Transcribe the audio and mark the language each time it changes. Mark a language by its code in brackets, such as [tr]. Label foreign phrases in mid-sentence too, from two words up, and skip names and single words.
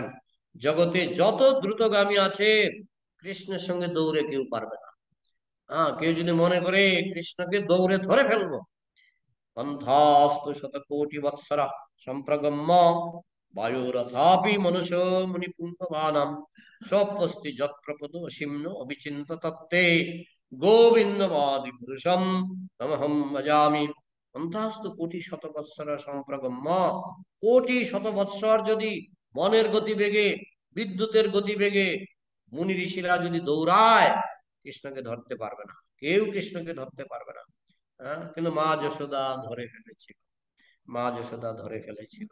[bn] জগতে যত দ্রুতগামী আছে, কৃষ্ণের সঙ্গে দৌড়ে কেউ পারবে না। কেউ যদি মনে করে কৃষ্ণকে দৌড়ে ধরে ফেলবো, [sa] পন্থাস্তু শতকোটি বৎসর সম্প্রগম্য বায়ুরথাপি মনুষ্য মুনিপুঙ্গবানাম স্বপস্তি যৎপ্রপদ অসীম্ন অবিচিন্ত তত্ত্বে গোবিন্দমাদি পুরুষম তমহম ভজামি। পন্থাস্তু কোটি শত বৎসর সম্প্রগম্য, [bn] কোটি শত বৎসর যদি মনের গতিবেগে, বিদ্যুতের গতিবেগে মুনি ঋষিরা যদি দৌড়ায়, কৃষ্ণকে ধরতে পারবে না, কেউ কৃষ্ণকে ধরতে পারবে না। কিন্তু মা যশোদা ধরে ফেলেছিল, মা যশোদা ধরে ফেলেছিল।